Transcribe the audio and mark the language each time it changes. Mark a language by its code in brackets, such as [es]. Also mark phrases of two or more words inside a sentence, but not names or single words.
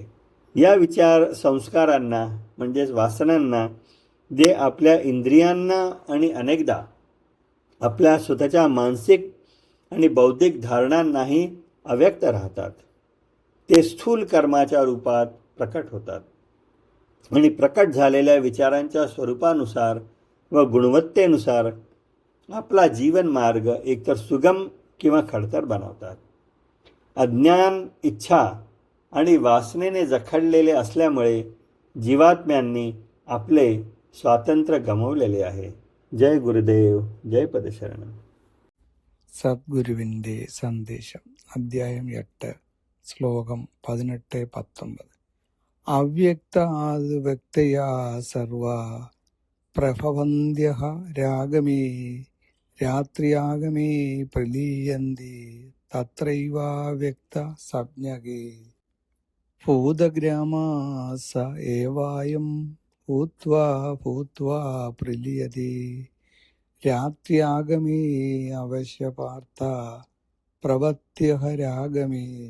[mr] या विचार संस्कारांना म्हणजेच वासनांना, जे आपल्या इंद्रियांना आणि अनेकदा आपल्या स्वतःच्या मानसिक आणि बौद्धिक धारणांनाही अव्यक्त राहतात, ते स्थूल कर्माच्या रूपात प्रकट होतात आणि प्रकट झालेल्या विचारांच्या स्वरूपानुसार व गुणवत्तेनुसार आपला जीवनमार्ग एकतर सुगम किंवा खडतर बनवतात. अज्ञान, इच्छा आणि वासनेने जखडलेले असल्यामुळे जीवात्म्यांनी आपले स्वातंत्र्य गमावलेले आहे. जय गुरुदेव, जय पदशरण. [ml] സദ്ഗുരുവിൻ്റെ സന്ദേശം. അധ്യായം 8, ശ്ലോകം 18-19. [sa] അവ്യക്താത് വ്യക്തയാ സർവ പ്രഭവന്ത്യഃ രാഗമേ രാത്രിയാഗമേ പ്രലീയന്തി തത്രൈവാവ്യക്ത സംജ്ഞകേ ഭൂതഗ്രാമാസ ഏവായം ഭൂത്വാ ഭൂത്വാ പ്രലീയതേ രാത്രിയാഗമേ അവശ്യപാർത്ഥ പ്രവത്യഃ രാഗമേ.